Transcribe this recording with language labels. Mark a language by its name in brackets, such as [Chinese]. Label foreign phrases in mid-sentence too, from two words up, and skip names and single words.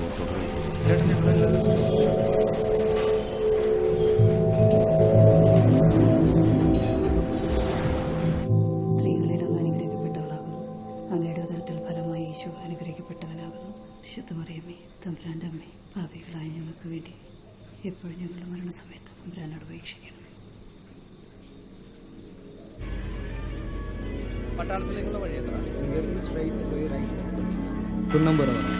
[Malayalam] സ്ത്രീകളിൽ അങ്ങ് അനുഗ്രഹിക്കപ്പെട്ടവളാകുന്നു. അങ്ങയുടെ ഉദരത്തിൽ ഫലമായി യേശു അനുഗ്രഹിക്കപ്പെട്ടവനാകുന്നു. ശുദ്ധമറിയമേ, തമ്പുരാന്റെ അമ്മേ, പാപികളായ ഞങ്ങൾക്ക് വേണ്ടി എപ്പോഴും ഞങ്ങളുടെ മരണസമയത്ത് തമ്പുരാനോട് അപേക്ഷിക്കണം. [Tamil] பட்டாளத்திலேக்குள்ள வழி எத்தனை இங்கிருந்து ஸ்ட்ரைட் போய் ரைட் குன்னம்புரம் வரும்.